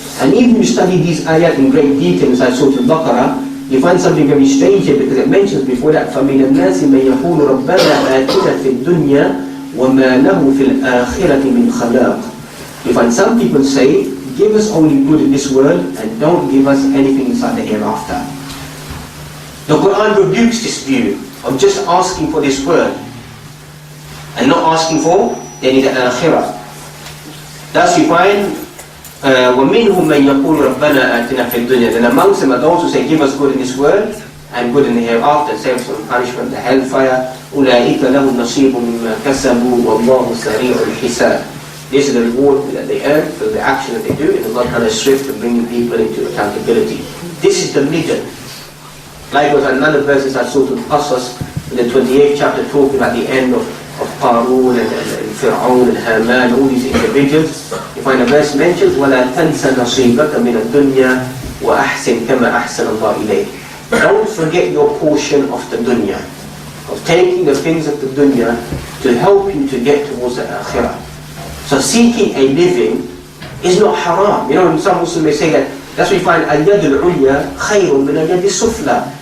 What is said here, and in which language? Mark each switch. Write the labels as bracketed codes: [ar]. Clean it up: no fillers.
[en] And even if you study these ayat in great detail inside Surah Al-Baqarah, you find something very strange here, because it mentions before that, [ar] فَمِنَ النَّاسِ مَنْ يَقُولُ رَبَّنَا آتِنَا فِي الدُّنْيَا وَمَا لَهُ فِي الْآخِرَةِ مِنْ خَلَاقٍ. [en] You find some people say, give us only good in this world and don't give us anything inside the hereafter. The Quran rebukes this view of just asking for this world and not asking for any akhirah. Thus you find [ar] وَمِنْهُمْ مَنْ يَقُولُ رَبَّنَا آتِنَا فِي الدُّنْيَا. [en] Then amongst them are those who say, give us good in this world and good in the hereafter, save some punishment, the hellfire. [ar] أُولَٰئِكَ لَهُمْ نَصِيبٌ مِّمَّا كَسَبُوا وَاللَّهُ سَرِيعُ الْحِسَابِ. [en] This is the reward that they earn for the action that they do, and Allah Ta'ala is swift to bringing people into accountability. This is the middle. Likewise, another verse is Surah Al-Qasas, in the 28th chapter, talking about the end of Qarun and Fir'aun and Haman, all these individuals. You find a verse mentions, [ar] وَلَا تَنْسَ نَصِيبَكَ مِنَ الدُّنْيَا وَأَحْسِنْ كَمَا أَحْسَنَ اللَّهُ إِلَيْكَ. [en] Don't forget your portion of the dunya, of taking the things of the dunya to help you to get towards the akhirah. So seeking a living is not haram. You know, some Muslims may say that's why you find [ar] al-yad al-ulya khayrun min al-yad al-sufla.